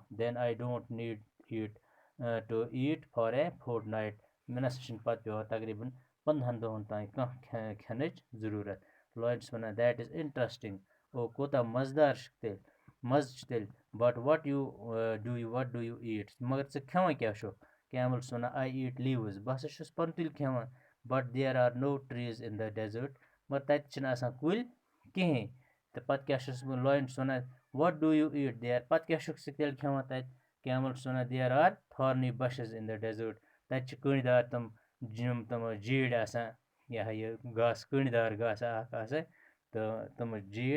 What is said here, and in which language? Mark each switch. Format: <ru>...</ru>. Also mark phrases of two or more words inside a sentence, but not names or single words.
<en>Then I don't need eat to eat for a fortnight,</en> <ks>مےٚ نَسا چھِنہٕ پَتہٕ پٮ۪وان تقریٖباً 15 دۄہَن تانۍ کانٛہہ کھٮ۪نٕچ ضروٗرت. لاین چھُس وَنان</ks> <en>That is interesting,</en> <ks>او کوٗتاہ مَزٕدار چھُ تیٚلہِ، مَزٕ چھُ تیٚلہِ.</ks> <en>But what do you eat,</en> <ks>مگر ژٕ کھٮ۪وان کیٛاہ چھُکھ؟ کیمل چھُس وَنان</ks> <en>I eat leaves,</en> <ks>بہٕ ہسا چھُس پَنتُلۍ کھٮ۪وان.</ks> <en>But there are no trees in the desert,</en> <ks>مگر تَتہِ چھِنہٕ آسان کُلۍ کِہیٖنۍ. تہٕ پَتہٕ کیٛاہ چھُس بہٕ، لاین چھُس وَنان</ks> <en>What do you eat there,</en> <ks>پَتہٕ کیٛاہ چھُکھ ژٕ تیٚلہِ کھٮ۪وان تَتہِ؟ کیمل چھُس وَنان</ks> <en>There are thorny bushes in the desert,</en> <ks>تَتہِ چھِ کٔنٛڈۍ دار تِم جیٖرۍ آسان، یہِ ہا یہِ گاسہٕ، کٔنٛڈۍ دار گاسہٕ اَکھ آسان تہٕ تِمہٕ جیٖرۍ.</ks>